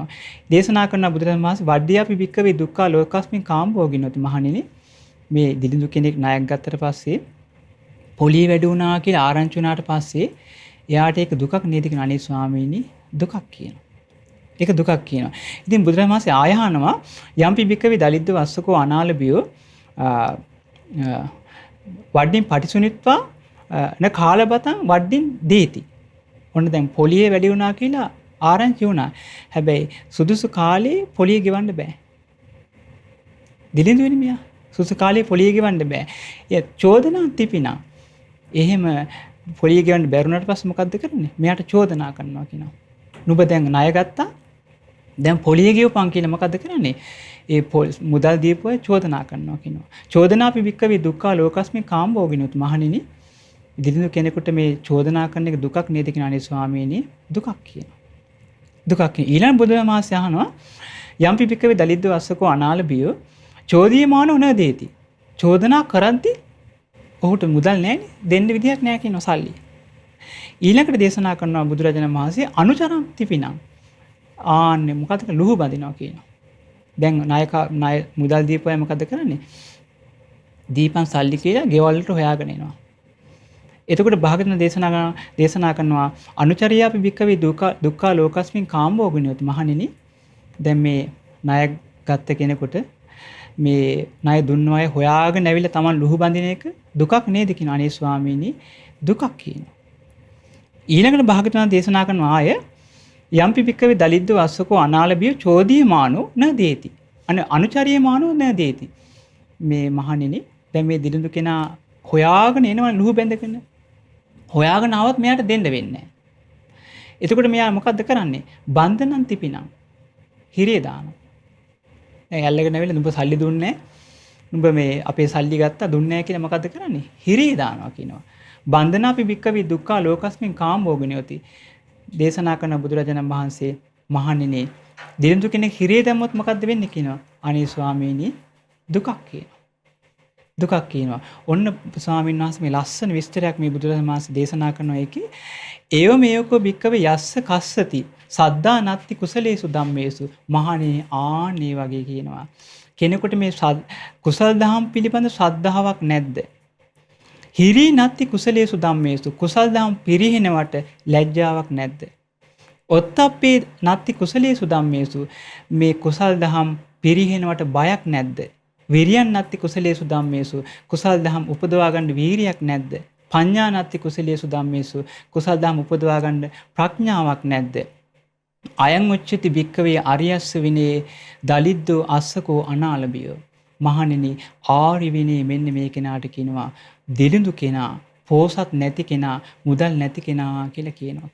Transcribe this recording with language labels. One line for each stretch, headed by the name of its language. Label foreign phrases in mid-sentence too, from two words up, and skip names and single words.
Sinhala: දේශනා කරන බුදුරජාණන් වහන්සේ
Pali: වඩ්ඩියාපි භික්කවේ දුක්ඛා ලෝකස්මින් කාමභෝගිනෝති
Sinhala: මහණෙනි මේ දිලිඳු කෙනෙක් ණයක් ගත්තට පස්සේ පොලිය වැඩි වුණා කියලා ආරංචි වුණාට පස්සේ එයාට ඒක දුකක් නේද කියලා අනේ ස්වාමීනි දුකක් කියනවා. ඒක දුකක් කියනවා. ඉතින් බුදුරජාණන් වහන්සේ ආයහනවා
Pali: යම්පි භික්කවේ දලිද්ද වස්සකෝ අනාලබියෝ වඩ්ඩින් පටිසුනිත්වා න කාලබතං වඩ්ඩින් දීති.
Sinhala: ඔන්න දැන් පොලිය වැඩි වුණා කියලා ආරංචි වුණා. හැබැයි සුදුසු කාලේ පොලිය ගෙවන්න බෑ. දිලිඳු වෙන්නේ මෙයා. සුසු කාලේ පොලිය ගෙවන්න බෑ. ඒ චෝදනා තිපිනා. එහෙම පොලිය ගෙවන්න බැරුණාට පස්සේ මොකද්ද කරන්නේ? මෙයාට චෝදනා කරනවා කියනවා. නුඹ දැන් ණය ගත්තා. දැන් පොලිය ගෙවපන් කියලා මොකද්ද කරන්නේ? ඒ මුදල් දීපුවා චෝදනා කරනවා කියනවා.
Pali: චෝදනාපි භික්කවේ දුක්ඛා ලෝකස්මින් කාමභෝගිනෝත්
Sinhala: මහණෙනි දිලිඳු කෙනෙකුට මේ චෝදනා කරන එක දුකක් නේද කියන අනේ ස්වාමීනි දුකක් කියනවා. දුකක් කියන. ඊළඟ බුදුරජාණන් වහන්සේ අහනවා
Pali: යම්පි භික්කවේ දලිද්දෝ අස්සකෝ අනාලබියෝ චෝදීයමානෝ න දේති.
Sinhala: චෝදනා කරද්දි ඔහුට මුදල් නැහැනේ දෙන්න විදියක් නැහැ කියනවා සල්ලි. ඊළඟට දේශනා කරනවා බුදුරජාණන් වහන්සේ
Pali: අනුචරම් තිපිනම්.
Sinhala: ආන්නේ මොකද ලුහු බඳිනවා කියනවා. දැන් ණය මුදල් දීපුවා මොකද කරන්නේ? දීපන් සල්ලි කියලා ගෙවල් වලට හොයාගෙන එනවා. එතකොට භාගතුන් දේශනා කරනවා
Pali: අනුචරියාපි භික්කවේ දුක්ඛා ලෝකස්මින් කාමභෝගිනෝති
Sinhala: මහණෙනි දැන් මේ ණය ගත්ත කෙනෙකුට මේ ණය දුන්න අය හොයාගෙන ඇවිල්ලා Taman ලුහු බඳින එක දුකක් නේද කියන අනේ ස්වාමීනි දුකක් කියනවා. ඊළඟට භාගතුන් දේශනා කරනවා ආය
Pali: යම්පි භික්කවේ දලිද්ද වස්සකෝ අනාලබිය චෝදීයමානෝ න දේති. අනුචරියමානෝ න දේති.
Sinhala: මේ මහණෙනි දැන් මේ දිලිඳු කෙනා හොයාගෙන එනවා ලුහු බැඳගෙන. හොයාගෙන ආවත් මෙයාට දෙන්න වෙන්නේ නැහැ. එතකොට මෙයා මොකද්ද කරන්නේ?
Pali: බන්ධනං තිපිනම්.
Sinhala: හිරිය දානවා. දැන් ඇල්ලගෙන ඇවිල්ලා නුඹ සල්ලි දුන්නේ නුඹ මේ අපේ සල්ලි ගත්තා දුන්නේ නැහැ කියලා මොකද්ද කරන්නේ? හිරිය දානවා කියනවා.
Pali: බන්ධනාපි භික්කවේ දුක්ඛා ලෝකස්මින් කාමභෝගිනෝති.
Sinhala: දේශනා කරන බුදුරජාණන් වහන්සේ මහණෙනි දිලිඳු කෙනෙක් හිරිය දැම්මොත් මොකද්ද වෙන්නේ කියනවා. අනේ ස්වාමීනි දුකක් කියනවා. දුකක් කියනවා. ඔන්න ස්වාමීන් වහන්සේ මේ ලස්සන විස්තරයක් මේ බුදුරජාණන් වහන්සේ දේශනා කරනවා ඒකේ
Pali: ඒව මේකෝ භික්කවේ යස්ස කස්සති සද්දා නත්ති කුසලේසු ධම්මේසු
Sinhala: මහණෙනි ආන්නේ වගේ කියනවා. කෙනෙකුට මේ කුසල් දහම් පිළිබඳ ශ්‍රද්ධාවක් නැද්ද?
Pali: හිරි නත්ති කුසලේසු ධම්මේසු
Sinhala: කුසල් දහම් පිරිහෙනවට ලැජ්ජාවක් නැද්ද?
Pali: ඔත්තප්පේ නත්ති කුසලේසු ධම්මේසු
Sinhala: මේ කුසල් දහම් පිරිහෙනවට බයක් නැද්ද?
Pali: විරියන් නත්ති කුසලේසු ධම්මේසු
Sinhala: කුසල් දහම් උපදවා ගන්න වීරියක් නැද්ද?
Pali: පඤ්ඤා නත්ති කුසලේසු ධම්මේසු
Sinhala: කුසල් දහම් උපදවා ගන්න ප්‍රඥාවක් නැද්ද?
Pali: අයං උච්චති භික්කවේ අරියස්ස විනේ දලිද්දෝ අස්සකෝ අනාලබියෝ
Sinhala: මහණෙනි ආරි විනේ මෙන්න මේ කෙනාට කියනවා දිලිඳු කෙනා පෝසත් නැති කෙනා මුදල් නැති කෙනා කියලා කියනවා.